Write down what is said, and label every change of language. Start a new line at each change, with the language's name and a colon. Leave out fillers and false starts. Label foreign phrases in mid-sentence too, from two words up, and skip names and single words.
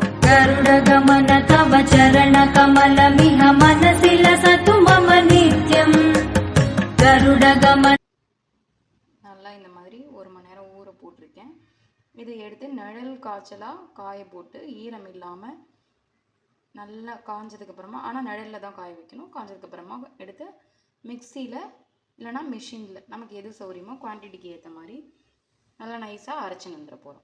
Sanskrit: गरुडगमन तव चरणकमलमिह मनसि लसतु मम नित्यम् गरुडगमन
Tamil: நல்லா இந்த மாதிரி 1 மணி நேரம் ஊற போட்டிருக்கேன். இதை எடுத்து நிழல் காய்ச்சலாக காய போட்டு ஈரம் இல்லாமல் நல்லா காஞ்சதுக்கப்புறமா, ஆனால் நிழலில் தான் காய வைக்கணும். காஞ்சதுக்கப்புறமா எடுத்து மிக்சியில் இல்லைனா மிஷினில் நமக்கு எது சௌரியமோ குவான்டிட்டிக்கு ஏற்ற மாதிரி நல்லா நைஸாக அரைச்சி வந்துட போகிறோம்.